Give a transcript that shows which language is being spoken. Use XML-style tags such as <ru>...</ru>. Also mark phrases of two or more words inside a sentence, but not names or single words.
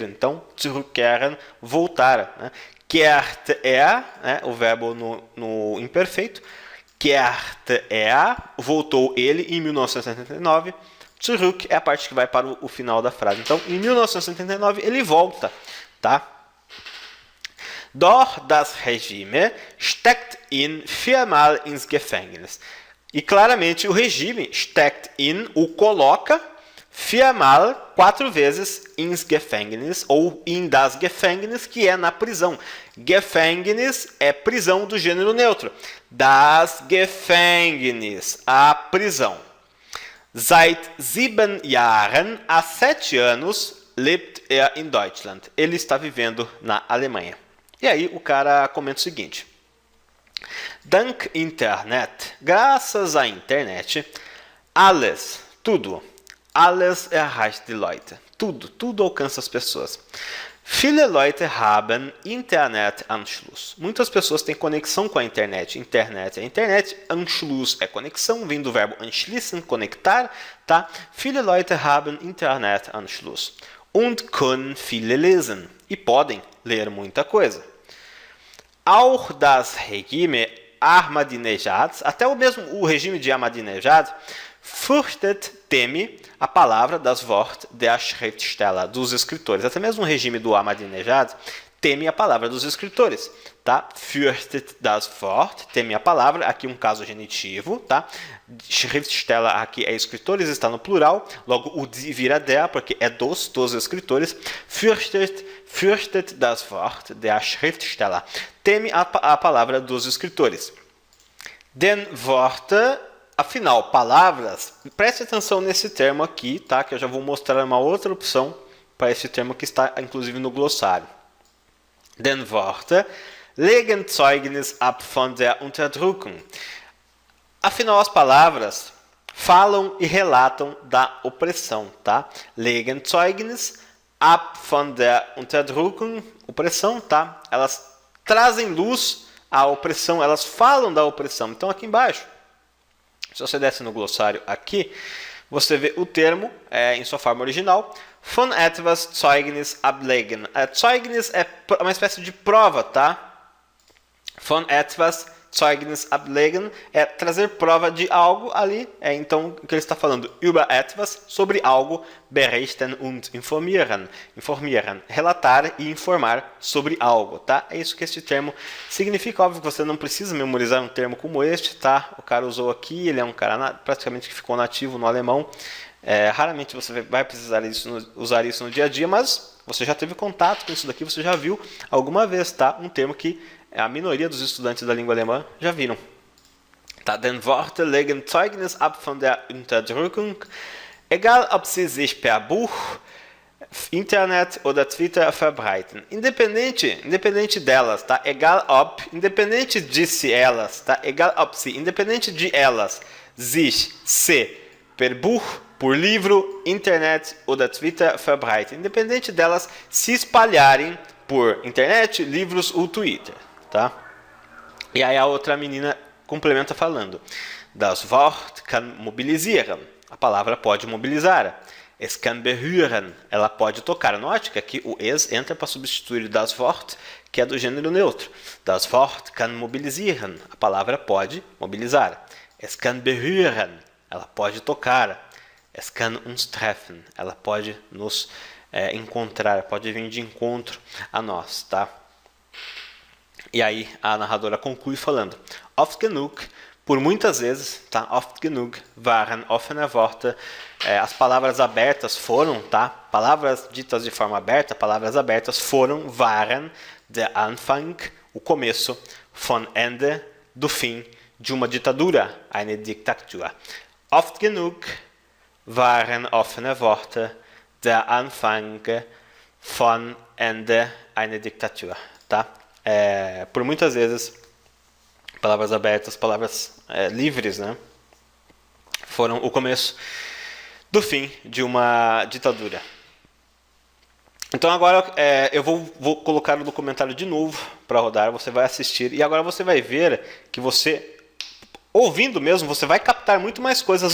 <pt>Então, zurückkehren, voltar, né? Kehrt né? O verbo no imperfeito, kehrt voltou ele em 1979, zurück é a parte que vai para o final da frase. Então, em 1979 ele volta, tá?</pt> <de>Doch das Regime steckt ihn viermal ins Gefängnis.</de> <pt>E claramente o regime</pt> <de>steckt ihn,</de> <pt>o coloca, viermal, 4 vezes,</pt> <de>ins Gefängnis, ou in das Gefängnis,</de> <pt>que é na prisão. Gefängnis é prisão do gênero neutro.</pt> <de>Das Gefängnis,</de> <pt>a prisão.</pt> <de>Seit 7 Jahren,</de> <pt>há 7 anos,</pt> <de>lebt in Deutschland.</de> <pt>Ele está vivendo na Alemanha. E aí o cara comenta o seguinte:</pt> <de>Dank Internet,</de> <pt>graças à internet, alles, tudo, alles erreicht die Leute, tudo alcança as pessoas.</pt> <de>Viele Leute haben Internetanschluss.</de> <pt>Muitas pessoas têm conexão com a internet. Internet é internet, Anschluss é conexão, vindo do verbo anschließen, conectar, tá?</pt> <de>Viele Leute haben Internetanschluss und können viele lesen.</de> <pt>E podem ler muita coisa.</pt> <de>Auch das Regime Ahmadinejad,</de> <pt>até o regime de Ahmadinejad, fürchtet, teme a palavra,</pt> <de>das Wort der Schriftsteller,</de> <pt>dos escritores. Até mesmo o regime do Ahmadinejad teme a palavra dos escritores, tá?</pt> <de>Fürchtet das Wort,</de> <pt>teme a palavra, aqui um caso genitivo, tá? Schriftsteller aqui é escritores, está no plural, logo o die vira der, porque é dos escritores.</pt> <de>Fürchtet das Wort der Schriftsteller,</de> <pt>teme a palavra dos escritores.</pt> <de>Den Worte,</de> <pt>afinal, palavras, preste atenção nesse termo aqui, tá? Que eu já vou mostrar uma outra opção para esse termo que está inclusive no glossário.</pt> <de>Den Worte legen Zeugnis ab von der Unterdrückung.</de> <pt>Afinal, as palavras falam e relatam da opressão, tá?</pt> <de>Legen Zeugnis ab von der Unterdrückung,</de> <pt>opressão, tá? Elas trazem luz à opressão, elas falam da opressão. Então, aqui embaixo, se você desce no glossário aqui, você vê o termo em sua forma original,</pt> <de>von etwas Zeugnis ablegen.</de> <pt>Zeugnis é uma espécie de prova, tá?</pt> <de>Von etwas Zeugnis ablegen</de> <pt>é trazer prova de algo ali. Então, o que ele está falando?</pt> <de>Über etwas,</de> <pt>sobre algo,</pt> <de>berichten und informieren.</de> <pt>Informieren, relatar e informar sobre algo, tá? É isso que este termo significa. Óbvio que você não precisa memorizar um termo como este, tá? O cara usou aqui, ele é um cara praticamente que ficou nativo no alemão. Raramente você vai precisar usar isso no dia a dia, mas você já teve contato com isso daqui, você já viu alguma vez, tá? Um termo que a minoria dos estudantes da língua alemã já viram. Tá?</pt> <de>Den Worte legen Zeugnis ab von der Unterdrückung, egal ob sie sich per Buch, Internet oder Twitter verbreiten.</de> <pt>Independente delas, tá?</pt> <de>Egal ob,</de> <pt>independente de se elas, tá?</pt> <de>Egal ob</de> <pt>se, independente de elas, sich, se,</pt> <de>per Buch,</de> <pt>por livro,</pt> <de>internet oder Twitter verbreiten.</de> <pt>Independente delas se espalharem por internet, livros ou Twitter, tá? E aí a outra menina complementa falando:</pt> <de>Das Wort kann mobilisieren.</de> <pt>A palavra pode mobilizar.</pt> <de>Es kann berühren.</de> <pt>Ela pode tocar. Note que aqui o es entra para substituir</pt> <de>das Wort,</de> <pt>que é do gênero neutro.</pt> <de>Das Wort kann mobilisieren.</de> <pt>A palavra pode mobilizar.</pt> <de>Es kann berühren.</de> <pt>Ela pode tocar.</pt> <de>Es kann uns treffen.</de> <pt>Ela pode nos encontrar, pode vir de encontro a nós, tá? E aí a narradora conclui falando:</pt> <de>Oft genug,</de> <pt>por muitas vezes, tá?</pt> <de>Oft genug waren offene Worte.</de> <pt>As palavras abertas foram, tá? Palavras ditas de forma aberta, palavras abertas foram,</pt> <de>waren, der Anfang,</de> <pt>o começo,</pt> <de>von Ende,</de> <pt>do fim, de uma ditadura,</pt> <de>eine Diktatur. Oft genug waren offene Worte, der Anfang, von Ende, eine Diktatur,</de> <pt>tá? Por muitas vezes, palavras abertas, palavras livres, né? Foram o começo do fim de uma ditadura. Então agora eu vou colocar o documentário de novo para rodar, você vai assistir e agora você vai ver que você, ouvindo mesmo, você vai captar muito mais coisas.</pt>